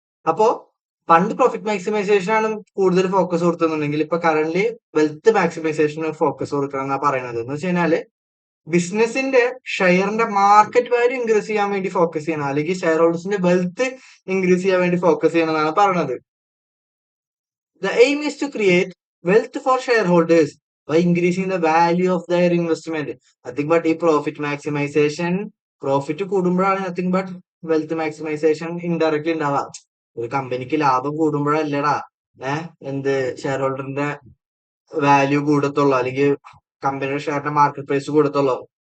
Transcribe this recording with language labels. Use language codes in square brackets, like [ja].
[ml] അപ്പോ പണ്ട് profit maximisation ആണ് കൂടുതൽ ഫോക്കസ് കൊടുക്കുന്നുണ്ടെങ്കിൽ ഇപ്പൊ കറന്റ് വെൽത്ത് മാക്സിമൈസേഷന് ഫോക്കസ് കൊടുക്കണം എന്നാ പറയണത്. എന്ന് വെച്ച് കഴിഞ്ഞാല് ബിസിനസിന്റെ ഷെയറിന്റെ മാർക്കറ്റ് വാല്യൂ ഇൻക്രീസ് ചെയ്യാൻ വേണ്ടി ഫോക്കസ് ചെയ്യണം, അല്ലെങ്കിൽ ഷെയർ ഹോൾഡേഴ്സിന്റെ വെൽത്ത് ഇൻക്രീസ് ചെയ്യാൻ വേണ്ടി ഫോക്കസ് ചെയ്യണം എന്നാണ് പറയുന്നത്. [en] The aim is to create wealth for shareholders by increasing the value of their investment. Nothing but [ml] ഈ പ്രോഫിറ്റ് മാക്സിമൈസേഷൻ, പ്രോഫിറ്റ് കൂടുമ്പോഴാണ് nothing but wealth maximisation indirectly ഉണ്ടാവുക. ഒരു കമ്പനിക്ക് ലാഭം കൂടുമ്പോഴല്ലടാ എന്ത് ഷെയർ ഹോൾഡറിന്റെ വാല്യൂ കൂടത്തുള്ളൂ, അല്ലെങ്കിൽ കമ്പനിയുടെ ഷെയറിന്റെ മാർക്കറ്റ് പ്രൈസ് കൂടത്തുള്ളൂ.